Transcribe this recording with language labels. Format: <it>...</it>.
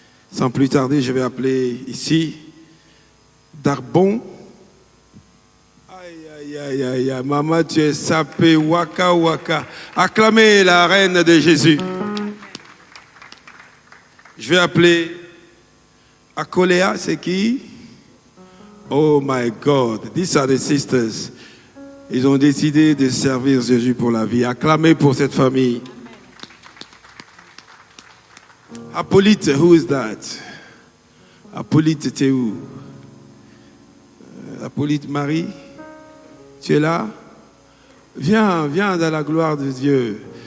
<fr>Sans plus tarder, je vais appeler ici Darbon. Aïe, aïe, aïe, aïe. Maman, tu es sapé, waka, waka. Acclamez la reine de Jésus. Je vais appeler Akoléa, c'est qui?</fr> <en>Oh my God, these are the sisters.</en> <fr>Ils ont décidé de servir Jésus pour la vie. Acclamez pour cette famille.</fr> <en>Apollyte, who is that? Apollyte,</en> <fr>t'es où? Apollyte Marie, tu es là? Viens dans la gloire de Dieu.</fr>